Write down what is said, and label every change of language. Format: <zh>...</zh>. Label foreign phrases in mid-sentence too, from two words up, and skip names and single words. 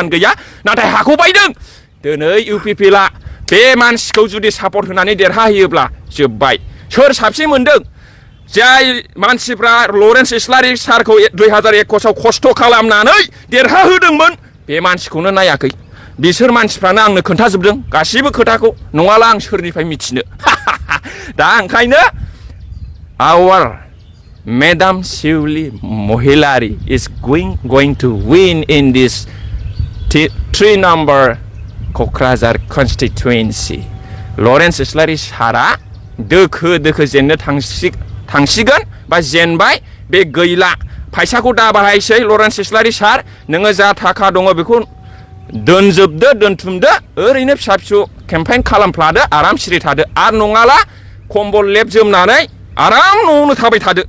<brx>गैया नाथाय हाखौ बायदों दिनै इउपिपिएलआ बे मानसिखौ जुदि सापर्ट होनानै देरहाहोयोब्ला जोबबाय सोर साबसिन मोनदों जाय मानसिफ्रा लरेन्स इस्लारि सारखौ 2021 आव खस्थ' खालामनानै देरहाहोदोंमोन बे मानसिखौनो नायाखै बिसोर मानसिफ्रानो आंनो खोन्थाजोबदों गासिबो खोथाखौ नङाला आं सोरनिफ्राय मिथिनो दा ओंखायनो</brx> <en>our madam शिवली महिलारि is going to win in this</en> <brx>3 number क'क्राझार constituency लरेन्स इस्लारि सारा दोखो जेननो थांसिगोन बा जेनबाय बे गैला फैसाखौ दा बाहायसै लरेन्स इस्लारि सार नोङो जा थाखा दङ बेखौ दोनथुमदो ओरैनो फिसा फिसौ केम्पेइन खालामफ्लादो आराम सिरि थादो आरो नङाला कम्बल लेब जोमनानै आराम न'आवनो थाबाय थादो</brx>